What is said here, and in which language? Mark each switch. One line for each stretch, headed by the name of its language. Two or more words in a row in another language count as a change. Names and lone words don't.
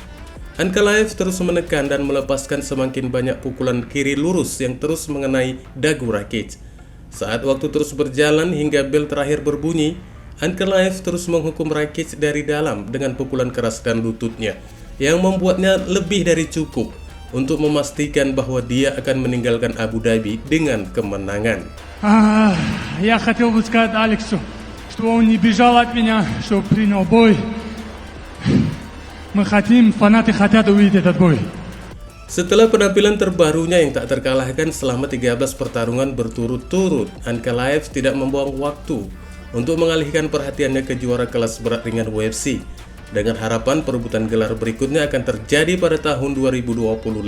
Indonesian: Ankalaev terus menekan dan melepaskan semakin banyak pukulan kiri lurus yang terus mengenai dagu Rakic. Saat waktu terus berjalan hingga bel terakhir berbunyi, Ankalaev terus menghukum Rakic dari dalam dengan pukulan keras dan lututnya, yang membuatnya lebih dari cukup untuk memastikan bahwa dia akan meninggalkan Abu Dhabi dengan kemenangan.
Russian: Я хотел бы сказать Алексу, что он не бежал от меня, что принял бой. Мы хотим, фанаты хотят увидеть этот бой.
Indonesian: Setelah penampilan terbarunya yang tak terkalahkan selama 13 pertarungan berturut-turut, Ankalaev tidak membuang waktu untuk mengalihkan perhatiannya ke juara kelas berat ringan UFC dengan harapan perebutan gelar berikutnya akan terjadi pada tahun 2025.